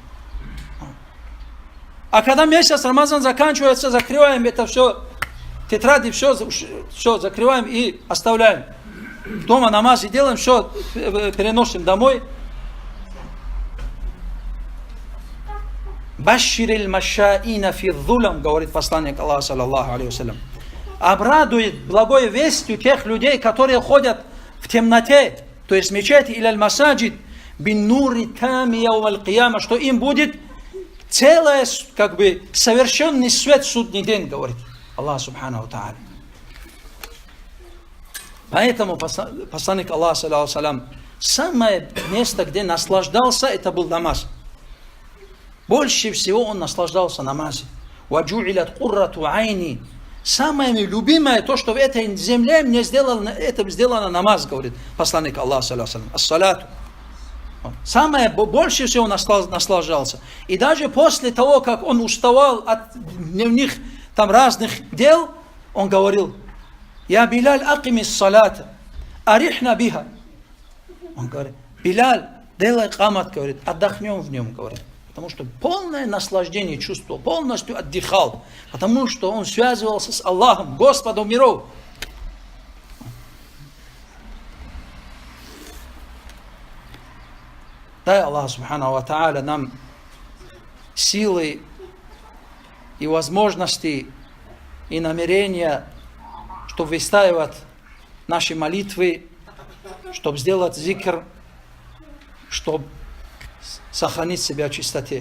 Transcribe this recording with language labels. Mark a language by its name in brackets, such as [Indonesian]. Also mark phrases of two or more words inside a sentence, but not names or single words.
[Russian] А когда месяц Рамазан заканчивается, закрываем это все, тетради, все закрываем и оставляем. Дома намазы делаем, все переносим домой. [Arabic] بشر المشائين في الظلم, [Russian] говорит посланник Аллаха, [Arabic] صلى الله عليه وسلم. [Russian] Обрадует благой вестью тех людей, которые ходят в темноте, то есть мечети или аль-масаджид, [Arabic] بالنور التام يوم القيامة, [Russian] что им будет целый, совершенный свет в судный день, говорит Аллах [Arabic] سبحانه وتعالى. [Russian] Поэтому посланник Аллаха, [Arabic] صلى الله عليه وسلم, [Russian] самое место, где наслаждался, это был намаз. Больше всего он наслаждался намазом. [Arabic] وَجُعِلَتْ قُرَّةُ عَيْنِي. [Russian] Самое любимое, то, что в этой земле мне сделано намаз, говорит посланник Аллаха, [Arabic] صلى الله عليه الصلاة. [Russian] Самое больше всего наслаждался. И даже после того, как он уставал от дневных там разных дел, он говорил: [Arabic] «يا بلال أقم الصلاة أرحنا بها». [Russian] Он говорит: «Билаль, делай камат», говорит, отдохнем в нем, говорит. Потому что полное наслаждение чувствовал, полностью отдыхал. Потому что он связывался с Аллахом, Господом миров. Дай Аллах [Arabic] سبحانه وتعالى [Russian] нам силы и возможности и намерения, чтобы выстаивать наши молитвы, чтобы сделать зикр, чтобы сохранить себя в чистоте.